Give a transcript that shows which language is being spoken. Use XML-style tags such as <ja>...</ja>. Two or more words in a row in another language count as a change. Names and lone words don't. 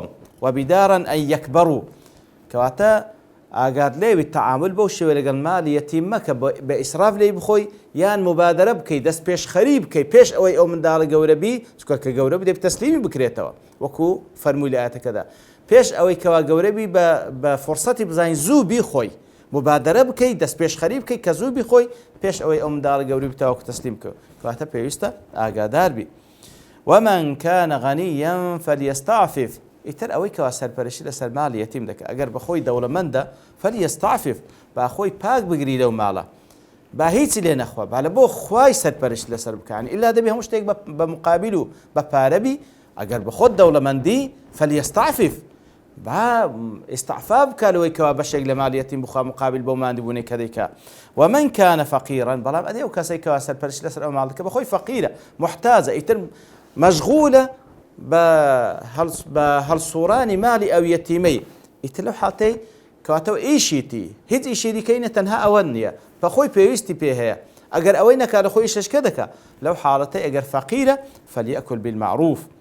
<ar>وەبیدارا ئەن یەکبەڕوو،</ar> <ckb>کەواتە ئاگات لێوی تەعامل بەو شێوە لەگەڵ ماڵی یەتیم مەکە بە ئیسراف لێی بخۆی یان مبادرە بکەی دەست پێش خەری بکەی پێش ئەوەی ئەو منداڵە گەورە بی، چونکە کە گەورە بدێ تەسلیمی بکرێتەوە وەکو فەرمووی لە ئاەتەکەدا، پێش ئەوەی کەوا گەورە بی بە فورسەتی بزانین زوو بیخۆی مبادرە بکەیت دەست پێشخەری بکەیت کە زوو بیخۆی پێش ئەوەی ئەو منداڵە گەوری بتەوەکو تەسلیم بکەوت کەواتە پێویستە ئاگادار بی.</ckb> <ar>ومن كان غنيا فليستعفف</ar> <ckb>ئیتر ئەوەی کەوا سەرپەرشتی لەسەر ماڵی یەتیم دەکات ئەگەر بەخۆی دەوڵەمەندە فليستعفف با خۆی پاک بگری لەو ماڵە با هیچی لێ نەخوا با لە بۆ خوای سەرپەرشت لەسەر بکانی ئیلا دەبێ هەموو شتێک بە مقابل و بە پارەبی ئەگەر بە خۆت دەوڵەمەندی فليستعفف با ئستعفا بکە لەوەی کەوا بەشێک لە ماڵی یەتیم بخوا مقابل بۆ ماندبوونەی کە دەیکا.</ckb> <ar>ومن كان فقيرا</ar> <ckb>بەڵام ئەدێ ئەو کەسەی کەوا سەرپەرشت لەسەر ئەو ماڵ دەکە بەخۆی فەقیرە محتاجە ئیتر مەشغولە بە هەڵسوڕانی ماڵی ئەو یەتیمەی ئیتر لەو حاڵەتەی کەواتەوە ئیشیتی هیچ ئیشی دیکەینە تەنها ئەوە نییە بەخۆی پێویستی پێ هەیە ئەگەر ئەوەی نەکات لە خۆی شەشکە دەکا لەو حاڵەتەی ئەگەر فەقیرە</ckb> <ar>فليأكل بالمعروف</ar>